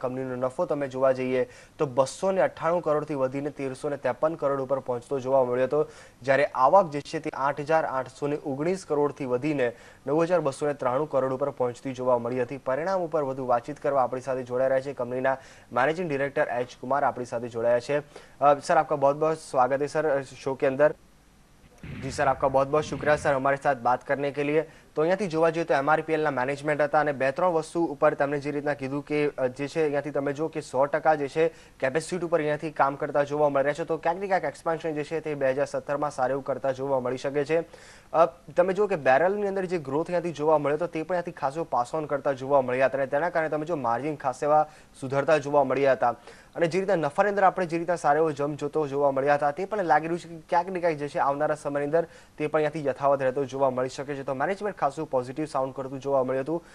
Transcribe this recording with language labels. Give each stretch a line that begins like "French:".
Gujarati: કંપનીનો નફો તમે જોવા જઈએ તો 298 કરોડથી વધીને 1,353 કરોડ ઉપર પહોંચતો જોવા મળ્યો હતો, જ્યારે આવક જે છે તે 8,819 કરોડથી વધીને 9,293 કરોડ ઉપર પહોંચતી જોવા મળી હતી. પરિણામ ઉપર વધુ વાતચીત કરવા આપણી સાથે જોડાઈ રહ્યા છે કંપનીના मैनेजिंग डायरेक्टर एच कुमार આપણી સાથે જોડાયા છે.
Hindi: सर आपका बहुत बहुत स्वागत है सर शो के अंदर. जी सर, आपका बहुत बहुत शुक्रिया सर हमारे साथ बात करने के लिए.
Gujarati: તો અહીંયાથી જોવા જોઈએ તો એમઆરપીએલના મેનેજમેન્ટ હતા અને 2-3 વસ્તુ ઉપર તમને જે રીતના કીધું કે જે છે અહીંયાથી તમે જો કે 100% જે છે કેપેસિટી ઉપર અહીંયાથી કામ કરતા જોવા મળી રહ્યા છે. તો ક્યાંક ને ક્યાંક એક્સપાન્શન જે છે તે 2017માં સારું એવું કરતા જોવા મળી શકે છે. તમે જો કે બેરલની અંદર જે ગ્રોથ અહીંયાથી જોવા મળ્યો તો તે પણ અહીંયાથી ખાસો પાસ ઓન કરતા જોવા મળ્યા હતા અને તેના કારણે તમે જો માર્જિન ખાસ એવા સુધરતા જોવા મળ્યા હતા અને જે રીતના નફાની અંદર આપણે જે રીતના સારો એવો જમ્પ જોતો જોવા મળ્યા હતા તે પણ લાગી રહ્યું છે કે ક્યાંક ને ક્યાંક જે છે આવનારા સમયની અંદર તે પણ અહીંયાથી યથાવત રહેતો જોવા મળી શકે છે. તો મેનેજમેન્ટ ખાસું પોઝિટિવ સાઉન્ડ કરતું જોવા મળ્યું હતું.